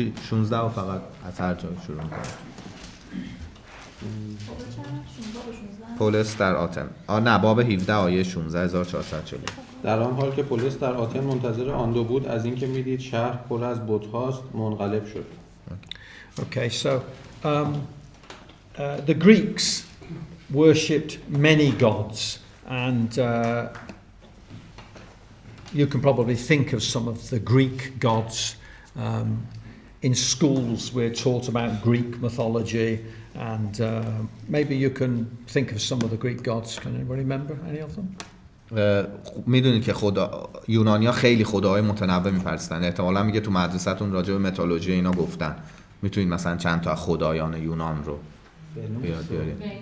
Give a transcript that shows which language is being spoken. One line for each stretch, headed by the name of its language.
Persian: 16 و فقط از هر جای شروع میکنه. پولس در آتن. نه باب 17 آیه 16 1440. در آن حال که پولس در آتن منتظر آن دو بود از اینکه میدید شهر پر از بت‌هاست منقلب شد.
English: Okay, so the Greeks worshipped many gods, and you can probably think of some of the Greek gods. In schools we're taught about Greek mythology, and maybe you can think of some of the Greek gods. Can anybody remember any of them?
Persian: میدونید که یونانیا خیلی خداهای متنوع میپرستن. احتمالاً میگه تو مدرسه‌تون راجع به میتولوژی اینا گفتن. میتونید مثلا چند تا خدایان یونان رو بیاد بیارید.